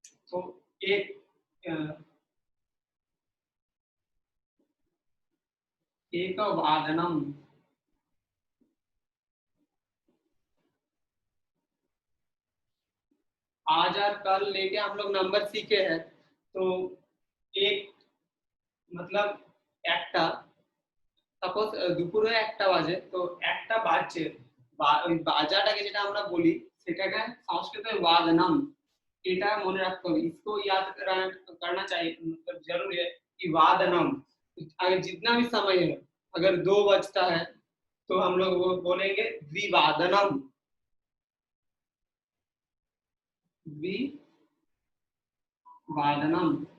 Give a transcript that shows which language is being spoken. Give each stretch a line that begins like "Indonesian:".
Hindi: तो एक वादनम, आज और कल लेके हम लोग नंबर सीखे हैं। तो एक मतलब
Bangla: একটা, সাপোজ দুপুরে 1টা বাজে, তো 1টা বাজছে, ওই বাজাটাকে যেটা আমরা বলি সেটাকে সংস্কৃতে वादनम, এটা মনে রাখতে হবে।
Hindi: इसको याद करना चाहिए, मतलब जरूरी है कि वादनम अगर जितना भी समय है, अगर 2 बजता है तो हम लोग वो बोलेंगे द्विवादनम, द्विवादनम।